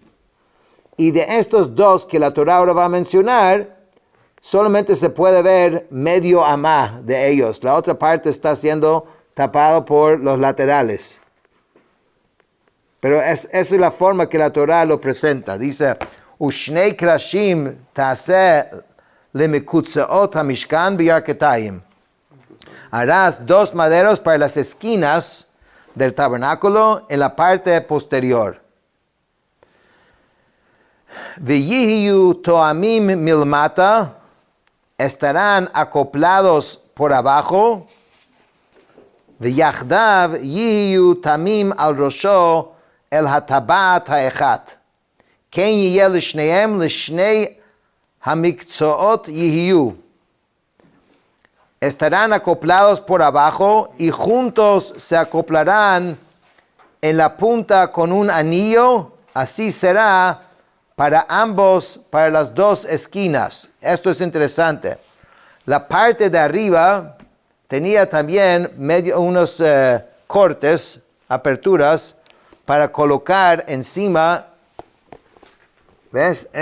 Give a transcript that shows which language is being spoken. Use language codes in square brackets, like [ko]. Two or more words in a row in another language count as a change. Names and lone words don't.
[es] Y de estos 2 que la Torah ahora va a mencionar, solamente se puede ver medio amá de ellos. La otra parte está siendo tapado por los laterales. Pero esa es la forma que la Torah lo presenta. Dice, [he] ושני קרשים תעשה למקצעת המשכן בירכתים. [es] Harás 2 maderos para las esquinas del tabernáculo en la parte posterior. [he] ויהיו תאמם מלמטה, [es] estarán acoplados por abajo. [he] ויחדו יהיו תמים על ראשו אל הטבעת האחת. כן יהיה לשניהם לשני המקצעת יהיו. [es] Estarán acoplados por abajo y juntos se acoplarán en la punta con un anillo. Así será para ambos, para las 2 esquinas. Esto es interesante. La parte de arriba tenía también unos cortes, aperturas, para colocar encima, ¿ves?